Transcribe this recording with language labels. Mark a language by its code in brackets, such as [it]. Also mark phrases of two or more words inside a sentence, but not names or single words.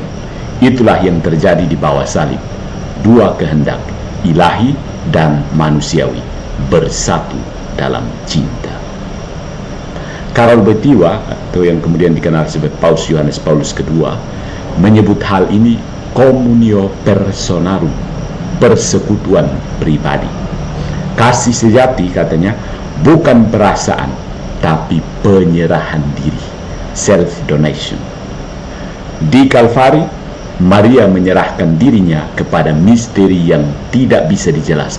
[id] Itulah yang terjadi di bawah salib. Dua kehendak, ilahi dan manusiawi, bersatu dalam cinta. Karol Wojtyła, atau yang kemudian dikenal sebagai Paus Yohanes Paulus II, menyebut hal ini [la] communio personarum, [id] persekutuan pribadi. Kasih sejati, katanya, bukan perasaan, tapi penyerahan diri, [en] self donation. [id] Di Kalvari, Maria menyerahkan dirinya kepada misteri yang tidak bisa dijelaskan.